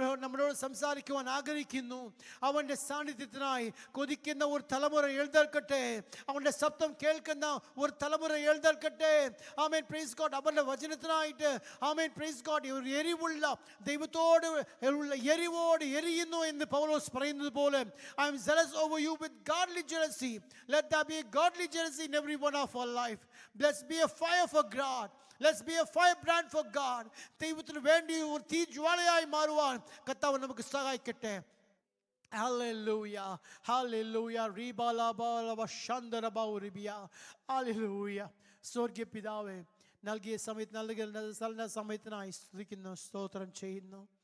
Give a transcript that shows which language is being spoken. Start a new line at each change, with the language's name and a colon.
Malayalam: നമ്മളോട് സംസാരിക്കുവാൻ ആഗ്രഹിക്കുന്നു. അവൻ്റെ സാന്നിധ്യത്തിനായി കൊതിക്കുന്ന ഒരു തലമുറ എഴുന്നേൽക്കട്ടെ. അവൻ്റെ ശബ്ദം കേൾക്കുന്ന ഒരു തലമുറ എഴുന്നേൽക്കട്ടെ. ആമേൻ പ്രൈസ് ഗോഡ്. അവൻ്റെ വചനത്തിനായിട്ട് ആമേൻ പ്രൈസ് ഗോഡ് ഒരു എരിവുള്ള ദൈവത്തോട് എരിവോട് എരിയുന്നു എന്ന് പൗലോസ് പറയുന്നത് പോലെ,
English: I am zealous over you with godly jealousy. Let there be a godly jealousy in every one of our life. Let's be a fire for God. Let's be a firebrand for God.
Malayalam: ദൈവത്തിന് വേണ്ടി ഒരു തീജ്വാലയായി മാറുവാൻ കർത്താവ് നമുക്ക് സഹായിക്കട്ടെ. Hallelujah, hallelujah. Ribala bala vashandara bauribia. Hallelujah. സ്വർഗ്ഗീയ പിതാവേ, നൽകിയ സമയത്തിനായി സ്തുതിക്കുന്നു, സ്തോത്രം ചെയ്യുന്നു.